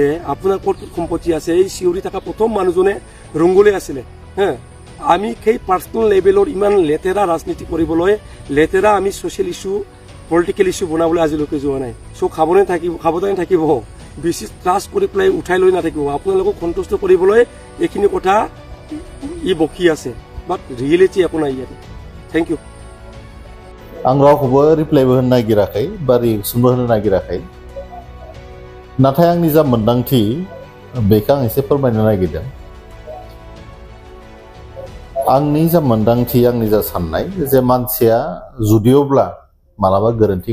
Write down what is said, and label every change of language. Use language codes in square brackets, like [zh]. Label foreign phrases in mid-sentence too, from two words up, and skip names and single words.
[as] আপোনাৰ ক'ত সম্পত্তি আছে এই চিঞৰি থকা প্ৰথম মানুহজনে ৰংগুলে আছিলে আমি সেই [en] personal level [as] ইমান লেতেৰা ৰাজনীতি কৰিবলৈ লেতেৰা আমি [en] social issue political issue [as] বনাবলৈ আজিলৈকে যোৱা নাই চ' খাবদানে থাকিব বেছি ট্ৰাষ্ট কৰি পেলাই উঠাই লৈ নাথাকিব আপোনালোকক সন্তুষ্ট কৰিবলৈ এইখিনি কথা ই বকি আছে [en] but reality [as] একো নাই ইয়াতে [en] thank you [brx] आं रावखौबो रिप्लाइबो होनो नागिराखै बा रिएक्सनबो होनो नागिराखै नाथाय आंनि जा मोन्दांथि बेखौ आं एसे फोरमायनो नागिरदों आंनि जा मोन्दांथि आंनि जा साननाय जे मानसिया जुदियोब्ला मालाबा गोरोन्थि